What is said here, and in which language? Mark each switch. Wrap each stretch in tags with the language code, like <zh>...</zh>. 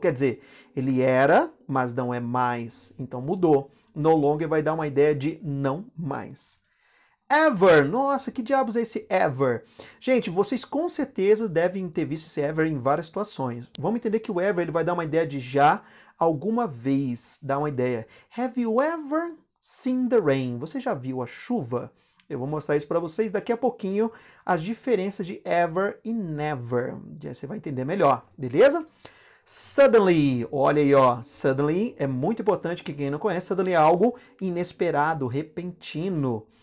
<pt>Quer dizer, ele era, mas não é mais. Então mudou. No longer vai dar uma ideia de não mais. Ever. Nossa, que diabos é esse ever? Gente, vocês com certeza devem ter visto esse ever em várias situações. Vamos entender que o ever ele vai dar uma ideia de já alguma vez. Dá uma ideia.</pt> <en>Have you ever seen the rain?</en> <pt>Você já viu a chuva? Eu vou mostrar isso para vocês daqui a pouquinho, as diferenças de ever e never. Já você vai entender melhor, beleza? Suddenly, olha aí, ó. Suddenly é muito importante que quem não conhece, suddenly é algo inesperado, repentino.</pt>